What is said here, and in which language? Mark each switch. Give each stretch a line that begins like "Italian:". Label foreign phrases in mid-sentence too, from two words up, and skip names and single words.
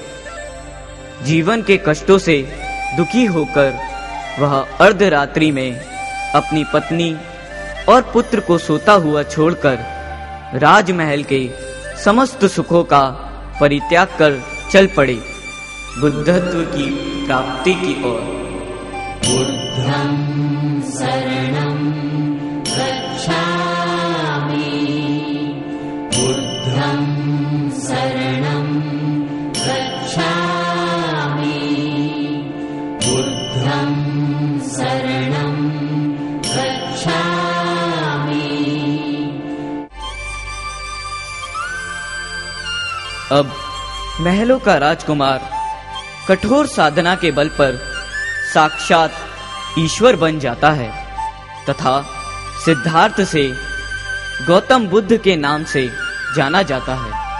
Hindi: जीवन के कष्टों से दुखी होकर वह अर्धरात्रि में अपनी पत्नी और पुत्र को सोता हुआ छोड़कर राजमहल के समस्त सुखों का परित्याग कर चल पड़े बुद्धत्व की प्राप्ति की ओर।
Pali: बुद्धं शरणं गच्छामि, बुद्धं शरणं गच्छामि, बुद्धं शरणं गच्छामि।
Hindi: अब महलों का राजकुमार कठोर साधना के बल पर साक्षात ईश्वर बन जाता है तथा सिद्धार्थ से गौतम बुद्ध के नाम से जाना जाता है।